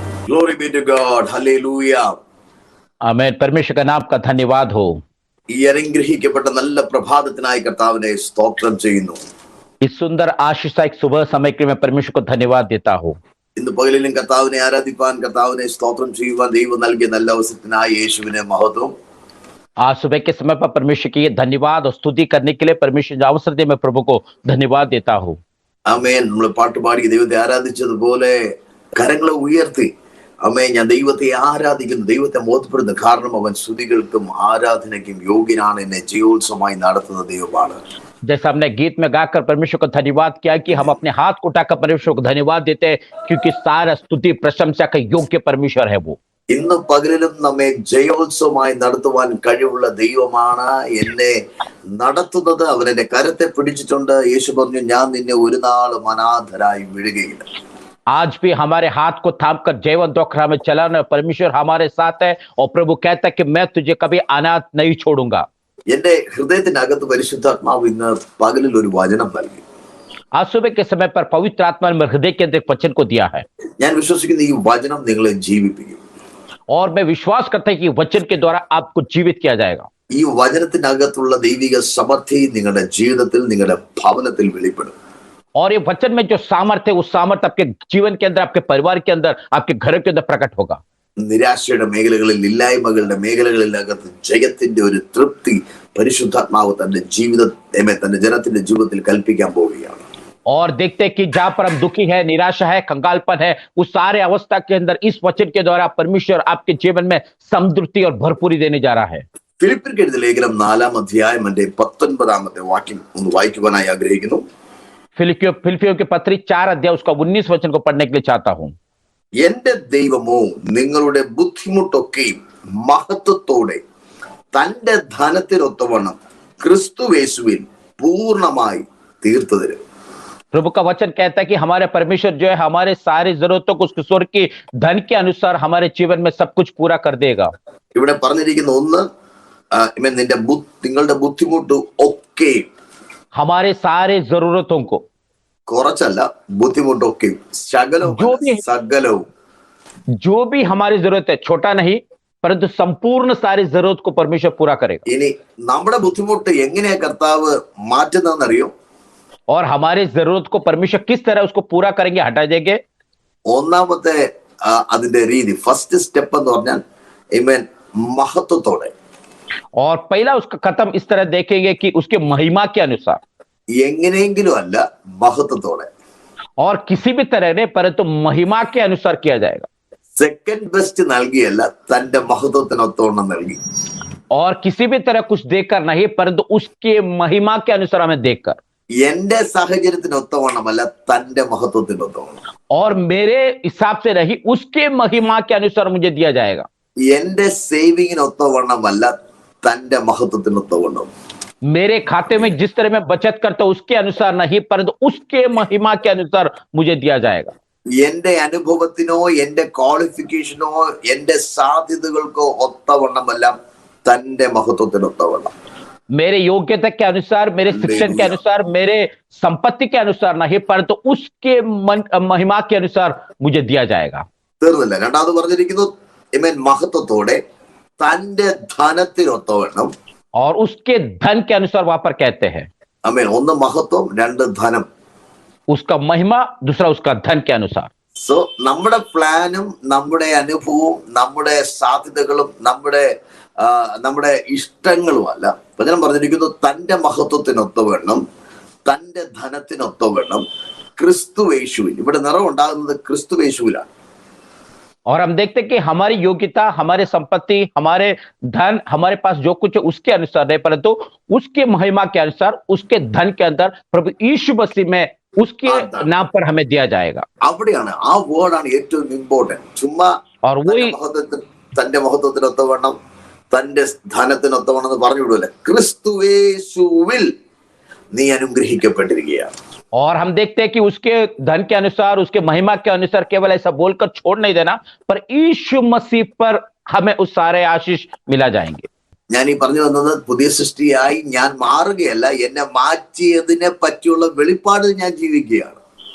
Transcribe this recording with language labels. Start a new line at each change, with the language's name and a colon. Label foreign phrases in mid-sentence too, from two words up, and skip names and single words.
English: Glory be to God. Hallelujah.
Hindi: आमेन। परमेश्वर का नाम का धन्यवाद हो।
Malayalam: ഈ അനുഗ്രഹിക്കപ്പെട്ട നല്ല പ്രഭാതത്തിനായി കർത്താവിനെ സ്തോത്രം ചെയ്യുന്നു.
Hindi: इस सुंदर आशीषदायक सुबह समय के लिए मैं परमेश्वर को धन्यवाद देता हूँ।
Malayalam: ഇന്ന് പകലിലും കർത്താവിനെ ആരാധിപ്പാൻ, കർത്താവിനെ സ്തോത്രം ചെയ്യുവാൻ ദൈവം നൽകിയ നല്ല അവസരത്തിനായി യേശുവിനെ മഹത്വം.
Hindi: आज सुबह के समय पर परमेश्वर की धन्यवाद और स्तुति करने के लिए परमेश्वर जो अवसर दे, मैं प्रभु को धन्यवाद देता हूँ।
Malayalam: ആമേൻ. നമ്മൾ പാട്ടുപാടി ദൈവത്തെ ആരാധിച്ചതുപോലെ കരങ്ങളെ ഉയർത്തി അമ്മേ ഞാൻ ദൈവത്തെ ആരാധിക്കുന്നു, ദൈവത്തെ ബോധപ്പെടുന്നു. കാരണം അവൻ സ്തുതികൾക്കും ആരാധനയ്ക്കും യോഗ്യനാണ്, എന്നെ ജയോത്സവമായി നടത്തുന്ന ദൈവമാണ്.
Hindi: जैसा हमने गीत में गाकर परमेश्वर को धन्यवाद किया कि हम अपने हाथ को उठाकर परमेश्वर को धन्यवाद देते हैं, क्योंकि सारा स्तुति प्रशंसा का योग्य परमेश्वर है वो।
Malayalam: ഇന്ന് പകലിലും നമ്മെ ജയോത്സവമായി നടത്തുവാൻ കഴിവുള്ള ദൈവമാണ് എന്നെ നടത്തുന്നത്. അവൻ എന്റെ കരത്തെ പിടിച്ചിട്ടുണ്ട്. യേശു പറഞ്ഞു, ഞാൻ നിന്നെ ഒരു നാളും അനാഥരായി വിടുകയില്ല.
Hindi: आज भी हमारे हाथ को थामकर जीवन दोखरा में चलाना परमेश्वर हमारे साथ है, और प्रभु कहता है कि मैं तुझे कभी अनाथ नहीं छोड़ूंगा।
Malayalam: എന്റെ ഹൃദയത്തിനകത്ത് പരിശുദ്ധാത്മാവ് ഇന്ന് പകലിൽ ഒരു വചനം നൽകി.
Hindi: आज सुबह के समय पर पवित्र आत्मा ने हृदय के अंदर वचन को दिया है,
Malayalam: ഞാൻ വിശ്വസിക്കുന്ന ഈ വചനം നിങ്ങളെ ജീവിപ്പിക്കും.
Hindi: और मैं विश्वास करता हूं कि वचन के द्वारा आपको जीवित किया जाएगा।
Malayalam: ഈ വചനത്തിനകത്തുള്ള ദൈവിക സമർത്ഥി നിങ്ങളുടെ ജീവിതത്തിൽ, നിങ്ങളുടെ ഭവനത്തിൽ വെളിപ്പെടും.
Hindi: और ये वचन में जो सामर्थ्य है, उस सामर्थ्य आपके जीवन के अंदर, आपके परिवार के अंदर, आपके घर के अंदर प्रकट होगा।
Malayalam: നിരാശയുടെ മേഖലകളിൽ, ഇല്ലായ്മകളുടെ മേഖലകളിലകത്ത് ജയത്തിന്റെ ഒരു തൃപ്തി പരിശുദ്ധാത്മാവ് തന്റെ തന്റെ ജനത്തിന്റെ ജീവിതത്തിൽ കൽപ്പിക്കാൻ പോവുകയാണ്.
Hindi: और देखते हैं कि जहां पर हम दुखी है, निराशा है, कंगालपन है, उस सारे अवस्था के अंदर इस वचन के द्वारा परमेश्वर आपके जीवन में समृद्धि और भरपूरी देने जा रहा है।
Malayalam: ഫിലിപ്പിയർക്ക് എഴുതിയ ലേഖനം 4-ാം അധ്യായം 19 വാക്യം ഒന്ന് വായിക്കുവാനായി ആഗ്രഹിക്കുന്നു.
Hindi: फिलिपियों के पत्री 4 अध्याय उसका 19 वचन को पढ़ने के लिए चाहता हूं।
Malayalam: എന്റെ ദൈവമോ നിങ്ങളുടെ ബുദ്ധിമുട്ടൊക്കെയും മഹത്വത്തോടെ തന്റെ ധനത്തിനൊത്തവണ്ണം ക്രിസ്തുയേശുവിൽ പൂർണ്ണമായി തീർത്തു തരും.
Hindi: प्रभु का वचन कहता है कि हमारे परमेश्वर जो है हमारे सारी जरूरतों को उसके स्वर्ग की धन के अनुसार हमारे जीवन में सब कुछ पूरा कर देगा।
Malayalam: ഇവിടെ പറഞ്ഞിരിക്കുന്ന ഒന്ന്, നിങ്ങളുടെ ബുദ്ധിമുട്ട് ഒക്കെ,
Hindi: हमारे सारे जरूरतों को,
Malayalam: കുറച്ചല്ല, ബുദ്ധിമുട്ടൊക്കെ സകലവും,
Hindi: जो भी हमारी जरूरत है, छोटा नहीं परंतु संपूर्ण सारी जरूरत को परमेश्वर पूरा करेगा।
Malayalam: ഇനി നമ്മുടെ ബുദ്ധിമുട്ട് എങ്ങനെയാ കർത്താവ് മാറ്റുന്നതെന്നറിയോ?
Hindi: और हमारी जरूरत को परमेश्वर किस तरह उसको पूरा करेंगे, हटा देंगे।
Malayalam: ഒന്നാമത്തെ അതിന്റെ രീതി,
English: first step
Malayalam: എന്ന് പറഞ്ഞാൽ മഹത്വത്തോടെ.
Hindi: और पहला उसका कदम इस तरह देखेंगे कि उसके महिमा के अनुसार,
Malayalam: എങ്ങനെയെങ്കിലും അല്ല, മഹത്വത്തോടെ.
Hindi: और किसी भी तरह नहीं परंतु महिमा के अनुसार किया जाएगा।
English: second best
Malayalam: നൽകിയല്ല, തന്റെ മഹത്വത്തിനൊത്തോണം നൽകി.
Hindi: और किसी भी तरह कुछ देकर नहीं परंतु उसके महिमा के अनुसार हमें देखकर,
Malayalam: എന്റെ സാഹചര്യത്തിനൊത്തവണ്ണമല്ല, തന്റെ മഹത്വത്തിനൊത്തവണ്ണം.
Hindi: और मेरे हिसाब से नहीं उसके महिमा के अनुसार मुझे दिया जाएगा।
Malayalam: എന്റെ സേവിങ്ങിനൊത്തവണ്ണമല്ല, തന്റെ മഹത്വത്തിനൊത്തവണ്ണം.
Hindi: मेरे खाते में जिस तरह मैं बचत करता हूं उसके अनुसार नहीं परंतु उसके महिमा के अनुसार मुझे दिया जाएगा।
Malayalam: എന്റെ അനുഭവത്തിനോ എന്റെ ക്വാളിഫിക്കേഷനോ എന്റെ സാധ്യതകൾക്കോ ഒത്തവണ്ണമല്ല, തന്റെ മഹത്വത്തിനൊത്തവണ്ണം. मेरे योग्यता के अनुसार, मेरे शिक्षण के अनुसार, मेरे संपत्ति के अनुसार नहीं परंतु उसके महिमा के अनुसार मुझे दिया जाएगा। തീർന്നില്ല. രണ്ടാമത് പറഞ്ഞിരിക്കുന്നു മഹത്വത്തോടെ തന്റെ ധനത്തിനൊത്തവണ്ണം,
Hindi: और उसके धन के अनुसार वहां पर कहते हैं।
Malayalam: ഒന്ന് മഹത്വം, രണ്ട് ധനം.
Hindi: उसका महिमा, दूसरा उसका धन के अनुसार।
Malayalam: സോ നമ്മുടെ പ്ലാനും നമ്മുടെ അനുഭവവും നമ്മുടെ സാധ്യതകളും നമ്മുടെ ഇഷ്ടങ്ങളും അല്ല. വചനം പറഞ്ഞിരിക്കുന്നു തന്റെ മഹത്വത്തിനൊത്തവണ്ണം, തന്റെ ധനത്തിനൊത്തവണ്ണം ക്രിസ്തുയേശുവിൽ. ഇവിടെ നിറവുണ്ടാകുന്നത് ക്രിസ്തുയേശുവിലാണ്.
Hindi: और हम देखते हैं कि हमारी योग्यता, हमारे संपत्ति, हमारे धन, हमारे पास जो कुछ है उसके अनुसार नहीं परंतु उसके महिमा के अनुसार, उसके धन के अंदर प्रभु यीशु मसीह में उसके नाम पर हमें दिया जाएगा।
Malayalam: അവിടെയാണ് ആ വേർഡാണ് ഏറ്റവും ഇമ്പോർട്ടന്റ്. ചുമ്മാ
Hindi: और वही
Malayalam: തന്റെ മഹത്വത്തിനൊത്തവണ്ണം, തന്റെ ധനത്തിനൊത്തവണ്ണം എന്ന് പറഞ്ഞു വിടൂല. ക്രിസ്തുയേശുവിൽ നീ അനുഗ്രഹിക്കപ്പെട്ടിരിക്കുകയാണ്.
Hindi: और हम देखते हैं कि उसके धन के अनुसार, उसके महिमा के अनुसार केवल ऐसा बोलकर छोड़ नहीं देना, पर यीशु मसीह पर हमें उस सारे आशीष मिला जाएंगे।
Malayalam: ഞാൻ ഈ പറഞ്ഞു വന്നത്, പുതിയ സൃഷ്ടിയായി ഞാൻ മാറുകയല്ല, എന്നെ മാറ്റിയതിനെ പറ്റിയുള്ള വെളിപ്പാട് ഞാൻ ജീവിക്കുകയാണ്.